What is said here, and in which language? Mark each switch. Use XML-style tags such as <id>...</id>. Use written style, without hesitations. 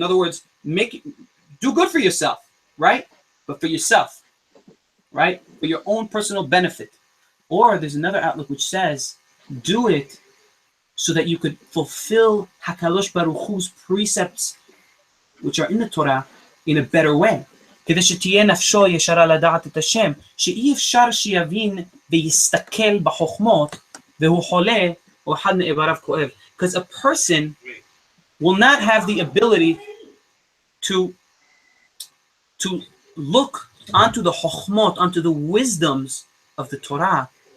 <en>In other words, do good for yourself, right? But for yourself, right? For your own personal benefit. Or there's another outlook which says, do it so that you could fulfill HaKadosh Baruch Hu's precepts, which are in the Torah, in a better way.</en> <he>כדי שתהיה נפשו ישרה לדעת את השם, שאי אפשר שיבין ויסתכל בחוכמות, והוא חולה, או אחד מאיבריו כואב.</he> <en>Because a person will not have the ability to look onto the chokhmot, onto the wisdoms of the Torah.</en>